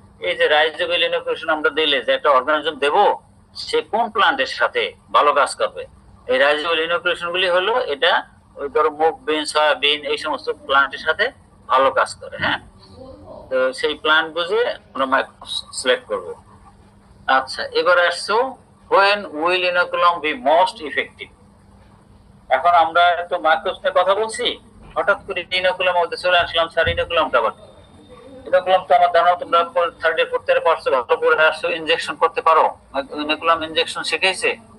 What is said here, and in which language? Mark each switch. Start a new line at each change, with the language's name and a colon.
Bangla: এই যে রাইজোবিয়াল ইনোকুলেশন আমরা দিলে যে একটা অর্গানিজম দেবো, সে কোন প্লান্টের সাথে ভালো কাজ করবে, এই রাইজোবিয়াল ইনোকুলেশন গুলি হলো এটা ওই ধরো মুগ বিন, সয়াবিন এই সমস্ত প্লান্টের সাথে ভালো কাজ করে। হ্যাঁ, তো সেই প্লান্ট বুঝে আমরা মাইক্রোব সিলেক্ট করবো। আচ্ছা, এবার আসছো
English: when will inoculum be most effective।
Bangla: এখন আমরা তো মাইক্রোবস নিয়ে কথা বলছি, হঠাৎ করে ইনোকুলাম মধ্যে চলে আসলাম। স্যার ইনোকুলামটা আবার ইনোকুলাম তো আমার ধারণা তোমরা থার্ড ইয়ার ফোর্থ ইয়ারে পারছো, ভালো করে আসছো, ইনজেকশন করতে পারো। ইনোকুলাম ইনজেকশন শিখাইছে?